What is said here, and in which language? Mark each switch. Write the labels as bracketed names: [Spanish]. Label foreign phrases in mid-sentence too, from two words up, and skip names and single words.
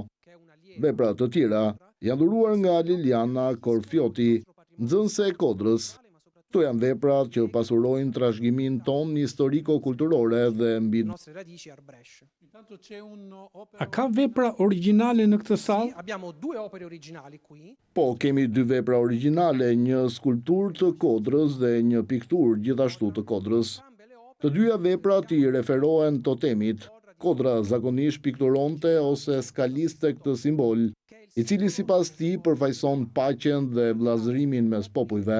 [Albanian] Vepra të tjera janë dhuruar nga Liliana Korfioti, nxënëse e Kodrës. Këto janë vepra që pasurojnë trashëgimin ton historiko-kulturore dhe mbi. A ka vepra origjinale në këtë sallë? [Italian] Abbiamo due opere originali qui. [Albanian] Po, kemi dy vepra origjinale, një skulptur të Kodrës dhe një piktur gjithashtu të Kodrës. Të dyja veprat i referohen totemit. Kodra zakonisht pikturonte ose skaliste këtë simbol, i cili sipas tij përfaqëson paqen dhe vllazërimin mes popujve.